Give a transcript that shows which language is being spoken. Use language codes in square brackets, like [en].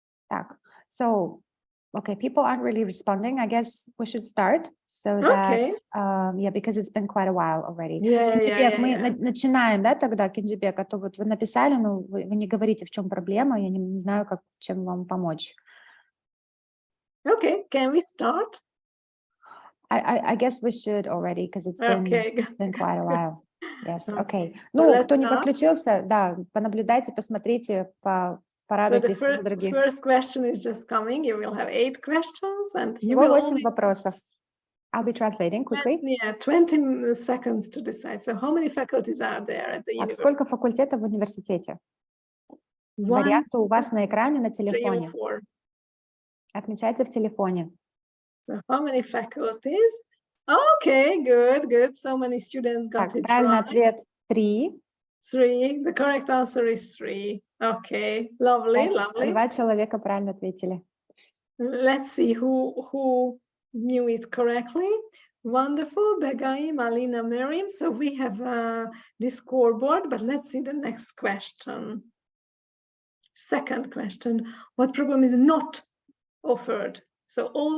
[ru] Так, [en] so, okay, people aren't really responding. I guess we should start. So that, yeah, because it's been quite a while already. [ru] Кенджибек, мы начинаем, да, тогда, Кенджибек, а то вот вы написали, но вы не говорите, в чем проблема, я не знаю, чем вам помочь. [en] Okay, can we start? I guess we should already, because it's been quite a while. Yes, okay. [ru] Ну, кто не подключился, да, понаблюдайте, посмотрите, порадуйтесь. [en] So the first question is just coming. You will have 8 questions, and [ru] всего 8 вопросов. [en] I'll be translating quickly. Yeah, 20 seconds to decide. So how many faculties are there at the university? [ru] Сколько факультетов в университете? Варианты у вас на экране, на телефоне. Отмечайте в телефоне. [en] So how many faculties? Okay, good. So many students got it [ru] правильный [en] right. [ru] Ответ 3. [en] 3. The correct answer is 3. Okay, lovely. [ru] 2 человека правильно ответили. [en] Let's see who knew it correctly. Wonderful, Begaim, Alina, Miriam. So we have this scoreboard, but let's see the next question. Second question, what program is not offered? So